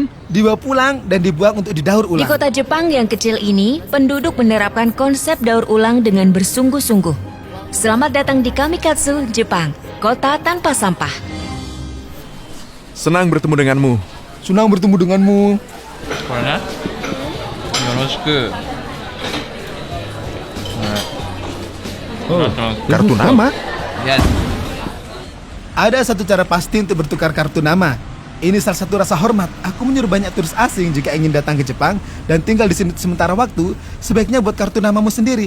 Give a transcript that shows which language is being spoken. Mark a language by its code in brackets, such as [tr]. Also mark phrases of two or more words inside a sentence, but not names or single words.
[id] Dibawa pulang dan dibuang untuk didaur Di ulang. kota Jepang yang kecil ini, penduduk menerapkan konsep daur ulang dengan bersungguh-sungguh. Selamat datang di Kamikatsu, Jepang, kota tanpa sampah. Senang bertemu denganmu. Senang bertemu denganmu. [ja] これねよろしく [id] Kartu nama? Yes. Ada satu cara pasti untuk bertukar kartu nama. Ini salah satu rasa hormat. Aku menyuruh banyak turis asing jika ingin datang ke Jepang dan tinggal di sini sementara waktu, sebaiknya buat kartu namamu sendiri.